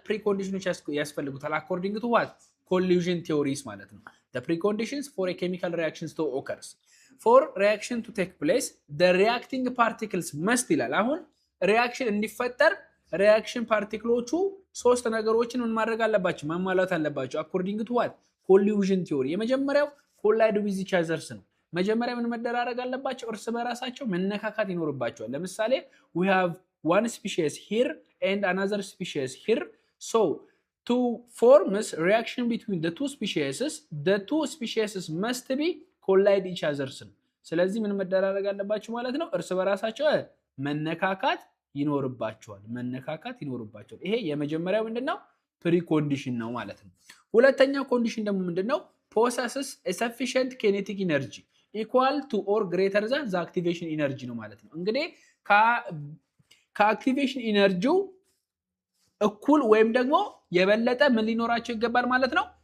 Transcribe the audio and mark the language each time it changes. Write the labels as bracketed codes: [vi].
[am] ፕሪኮንዲሽኖች ያስፈልጉታል። [en] አኮርዲንግ ቱ ዋት ኮሊዥን ቲዮሪስ ማለት ነው። the preconditions for a chemical reactions to occurs for reaction to take place the reacting particles must [am] ይላል። አሁን ሪያክሽን እንዲፈጠር ሪያክሽን ፓርቲክሎቹ ሶስት ነገሮችን ምን ማድረግ አለባቸው? ማሟላት አለባቸው። [en] አኮርዲንግ ቱ ዋት ኮሊዥን ቲዮሪ። [am] የመጀመሪያው [en] ኮላይድ ዊዝ ኢች አዘርስ [am] ነው። መጀመሪያ ምን መደራረግ አለባቸው? እርስ በራሳቸው መነካካት ይኖርባቸዋል። ለምሳሌ [en] we have one species here and another species here, so to form a reaction between the two species must be collide each others። [am] ስለዚህ ምን መደራረግ አለባቸው ማለት ነው? እርስ በራሳቸው መነካካት ይኖርባቸዋል። ይሄ የመጀመሪያው ምንድነው? ፕሪኮንዲሽን ነው ማለት ነው። ሁለተኛው ኮንዲሽን ደግሞ ምንድነው? [en] possesses a sufficient kinetic energy equal to or greater than the activation energy [am] ነው ማለት ነው። እንግዲህ ከአክቲቬሽን ኢነርጂው እኩል ወይም ደግሞ የበለጠ ምን ሊኖራቸው ይገባል ማለት ነው?